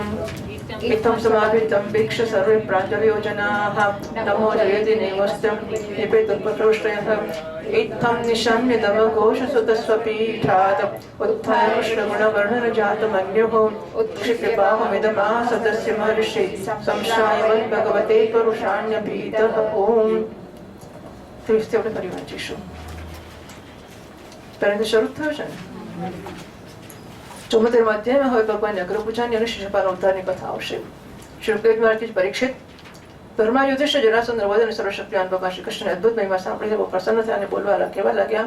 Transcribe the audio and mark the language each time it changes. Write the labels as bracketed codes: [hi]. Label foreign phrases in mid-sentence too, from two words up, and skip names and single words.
[sa] इत्थं समापितं वीक्ष सर्वे प्राञ्जलयोजनाः नमो जयति नेमस्तं निपेतुपकृष्टयः इत्थं निशम्य दमघोषसुतस्वपीठात् उत्थाय कृष्णगुणवर्णनजातमन्युः उत्क्षिप्य बाहुमिदमा सदस्य महर्षि संश्रायवन् भगवते परुषाण्यभीतः ॐ [gu] ત્રીસથી આપણે ફરી વાંચીશું. પરંતુ શરૂ થયો છે ને 74મા અધ્યાયમાં હવે ભગવાન અગ્રપૂજાની અને શિશુપાલ અવતારની કથા આવશે. શ્રી મહારાજ પરીક્ષિત ધર્મા યુધિષ્ઠિર જરાસંધ વધ અને સર્વશક્તિવાન ભગવાન શ્રી કૃષ્ણની અદ્ભુત મહિમા સાંભળીને બહુ પ્રસન્ન થયા અને બોલવા કહેવા લાગ્યા.